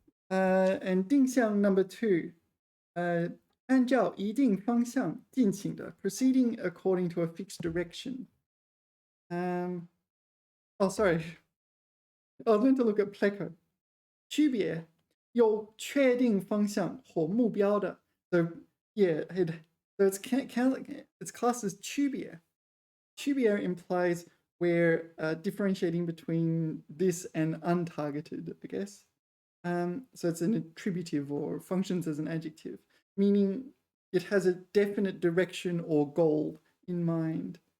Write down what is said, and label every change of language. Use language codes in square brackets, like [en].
[en] And 定向 number 2. [zh] 按照一定方向进行的, [en] proceeding according to a fixed direction. Oh, sorry. I was meant to look at Pleco. [zh] 区别有确定方向或目标的. [en] So yeah, so it's classed as 区别. 区别 implies we're differentiating between this and untargeted, I guess. So it's an attributive or functions as an adjective, meaning it has a definite direction or goal in mind.